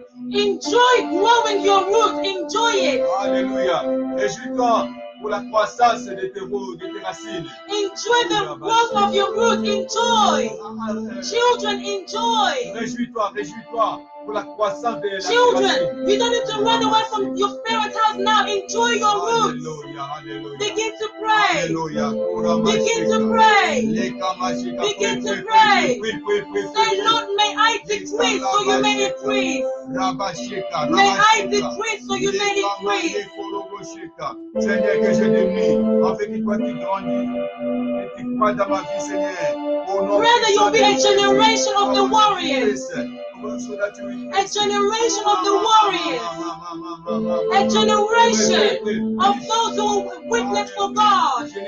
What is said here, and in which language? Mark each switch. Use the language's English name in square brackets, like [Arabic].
[English] Enjoy growing your roots. Enjoy it. Alléluia. [French] Réjouis-toi pour la croissance de tes racines. [English] Enjoy the growth of your roots. Enjoy. Children, enjoy. [French] Réjouis-toi, réjouis-toi pour la croissance de la [English] Children, you don't need to run away from your parents' house now. Enjoy your roots. Alléluia, alléluia. Begin to pray. Alléluia. Begin to pray. Begin to pray. Say, Lord, may I decrease so you may increase. May I decrease so you may increase. [French] Seigneur, que je diminue, afin que toi tu grandis et tu crois dans ma vie, Seigneur. [English] Pray that you'll be a generation of the warriors. A generation of the warriors. A generation of those who witness for God.